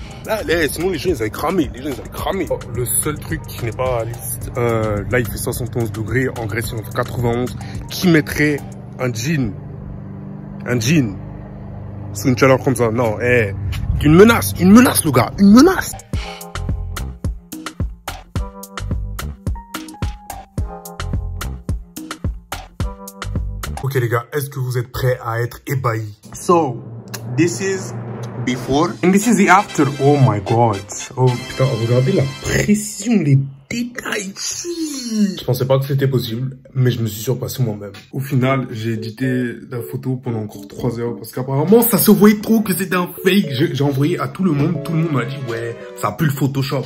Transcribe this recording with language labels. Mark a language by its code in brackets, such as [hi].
[fr] Là, sinon les gens ils avaient cramé, Oh, le seul truc qui n'est pas réaliste, là il fait 71 degrés, en Grèce il en fait 91, qui mettrait un jean sous une chaleur comme ça? Non, une menace le gars, une menace. Ok les gars, est-ce que vous êtes prêts à être ébahis? [en] So, this is before and this is the after. Oh my god. [fr] Oh putain, regardez la précision, les détails. Je pensais pas que c'était possible, mais je me suis surpassé moi-même. Au final, j'ai édité la photo pendant encore 3 heures parce qu'apparemment ça se voyait trop que c'était un fake. J'ai envoyé à tout le monde m'a dit ouais, ça pue le Photoshop.